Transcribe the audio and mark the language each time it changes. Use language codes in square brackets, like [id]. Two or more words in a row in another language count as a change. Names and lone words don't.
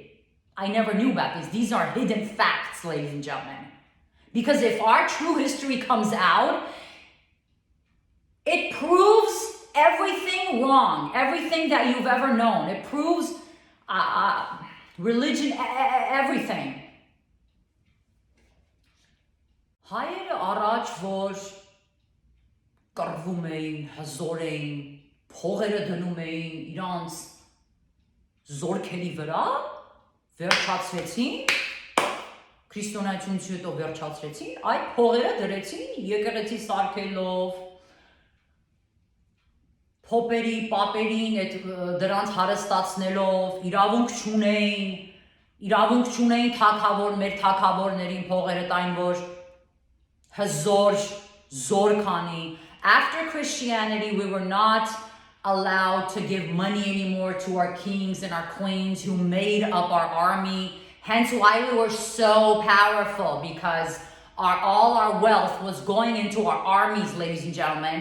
[en] I never knew about these. These are hidden facts, ladies and gentlemen. Because if our true history comes out, it proves everything wrong, everything that you've ever known. It proves religion, everything. [hy] Հայերը առաջ որ կռվում էին, հզոր էին, փողերը դնում էին իրանց զորքերի վրա, վերջացրեցին, քրիստոնեությունից հետո վերջացրեցին, այդ փողերը դրեցին եկեղեցի սարքելով, փոպերի, պապերին դրանց հարստացնելով, իրավունք չունեին թագավոր, մեր թագավորներին փողերը տային, որ հզոր, զոր քանի. [en] After Christianity, we were not allowed to give money anymore to our kings and our queens who made up our army. Hence why we were so powerful, because all our wealth was going into our armies, ladies and gentlemen.